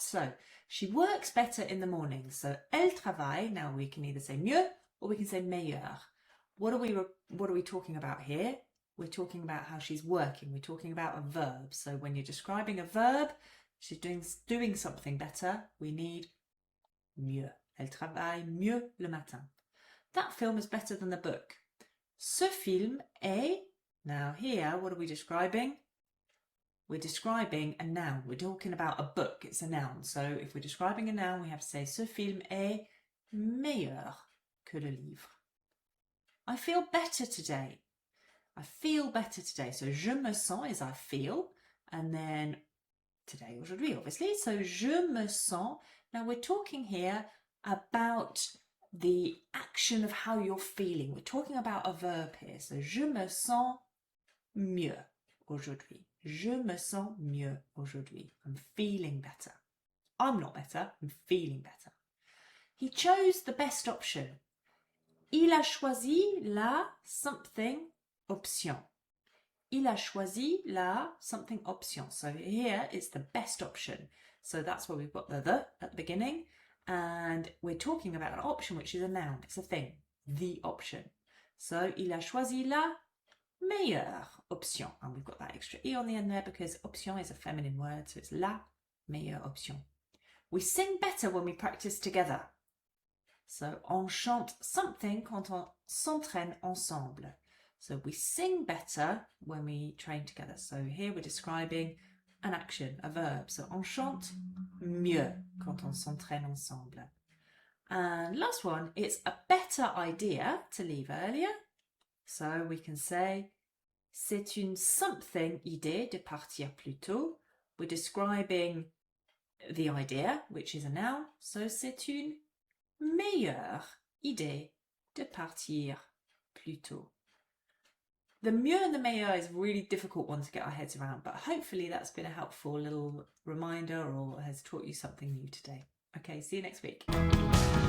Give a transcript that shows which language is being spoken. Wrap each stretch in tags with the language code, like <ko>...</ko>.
<en>So she works better in the morning. So</en> <fr>elle travaille,</fr> <en>now we can either say mieux or we can say meilleur. What are we talking about here? We're talking about how she's working. We're talking about a verb. So when you're describing a verb, she's doing something better, we need mieux.</en> <fr>Elle travaille mieux le matin.</fr> <en>That film is better than the book.</en> <fr>Ce film est...</fr> <en>Now here, what are we describing? We're describing a noun. We're talking about a book. It's a noun. So if we're describing a noun, we have to say</en> <fr>ce film est meilleur que le livre.</fr> <en>I feel better today. I feel better today. So</en> <fr>je me sens</fr> <en>is I feel, and then today, aujourd'hui, obviously. So</en> <fr>je me sens.</fr> <en>Now we're talking here about the action of how you're feeling. We're talking about a verb here.</en> <fr>So je me sens mieux aujourd'hui. Je me sens mieux aujourd'hui.</fr> <en>I'm feeling better. I'm not better. I'm feeling better. He chose the best option.</en> <fr>Il a choisi la</fr> <en>something option.</en> <fr>Il a choisi la</fr> <en>something</en> <fr>option.</fr> <en>So here it's the best option. So that's where we've got the at the beginning. And we're talking about an option which is a noun. It's a thing. The option.</en> <fr>So il a choisi la meilleure option.</fr> <en>And we've got that extra E on the end there because option is a feminine word. So it's</en> <fr>la meilleure option.</fr> <en>We sing better when we practice together. So</en> <fr>on chante</fr> <en>something</en> <fr>quand on s'entraîne ensemble.</fr> <en>So we sing better when we train together. So here we're describing an action, a verb.</en> <fr>So on chante mieux quand on s'entraîne ensemble.</fr> <en>And last one, it's a better idea to leave earlier. So we can say</en> <fr>c'est une</fr> <en>something</en> <fr>idée de partir plus tôt.</fr> <en>We're describing the idea, which is a noun. So</en> <fr>c'est une meilleure idée de partir plus tôt.</fr> <en>The mieux and the meilleur is a really difficult one to get our heads around, but hopefully that's been a helpful little reminder or has taught you something new today. Okay, see you next week.</en>